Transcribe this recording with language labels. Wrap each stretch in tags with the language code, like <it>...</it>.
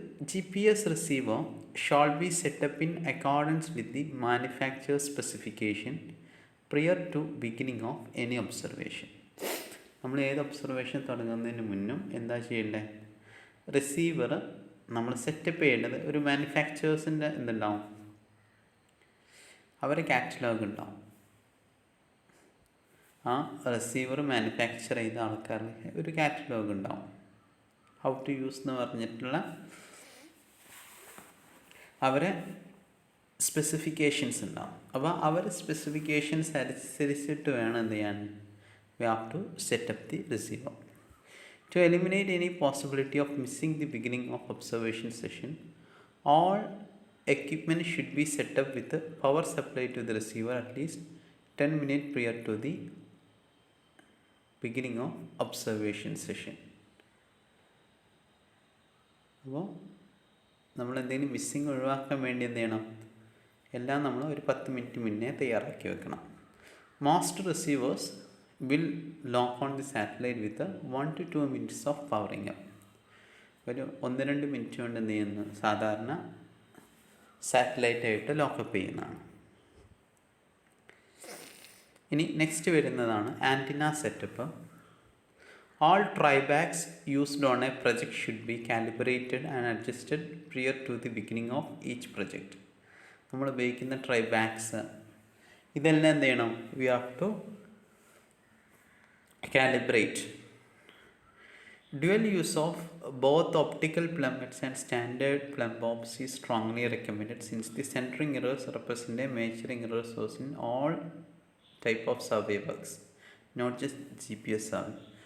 <en>GPS receiver shall be set up in accordance with the manufacturer's specification prior to beginning of any observation.</en> <ml>നമ്മൾ ഏത് observation തുടങ്ങുന്നതിന് മുന്നും എന്താ ചെയ്യേണ്ടത്, receiver നമ്മൾ setup ചെയ്യേണ്ടത് ഒരു മാനുഫാക്ചേഴ്സിൻ്റെ എന്തുണ്ടാവും, അവരെ കാറ്റലോഗ് ഉണ്ടാവും. ആ റിസീവർ മാനുഫാക്ചർ ചെയ്ത ആൾക്കാരുടെ ഒരു കാറ്റലോഗ് ഉണ്ടാവും.</ml> <en>how to use</en> <ml>എന്ന് പറഞ്ഞിട്ടുള്ള അവരെ സ്പെസിഫിക്കേഷൻസ് ഉണ്ടാവും. അപ്പോൾ അവർ സ്പെസിഫിക്കേഷൻസ് അനുസരിച്ചിട്ട് വേണം എന്ത് ചെയ്യാൻ,</ml> <en>We have to set up the receiver. To eliminate any possibility of missing the beginning of observation session, all equipment should be set up with a power supply to the receiver at least 10 minutes prior to the beginning of observation session.</en> <ml>അപ്പോൾ നമ്മൾ എന്തെങ്കിലും missing ഒഴിവാക്കാൻ വേണ്ടി എന്ത് ചെയ്യണം, എല്ലാം നമ്മൾ ഒരു 10 മിനിറ്റ് മുന്നേ തയ്യാറാക്കി വെക്കണം.</ml> <en>Most receivers will lock on the satellite with 1 to 2 minutes of powering up.</en> <ml>ഒരു 1-2 മിനിറ്റ് കൊണ്ട് എന്ത് ചെയ്യുന്നു, സാധാരണ സാറ്റലൈറ്റായിട്ട് ലോക്കപ്പ് ചെയ്യുന്നതാണ്. ഇനി നെക്സ്റ്റ് വരുന്നതാണ് antenna setup.</ml> <en>All tribacks used on a project should be calibrated and adjusted prior to the beginning of each project.</en> <ml>നമ്മൾ ഉപയോഗിക്കുന്ന ട്രൈബാക്സ് ഇതെല്ലാം എന്ത് ചെയ്യണം,</ml> <en>We have to calibrate. Dual use of both optical plummets and standard plumb bobs is strongly recommended since the centering errors represent a measuring error source in all type of survey works, not just GPS survey.</en>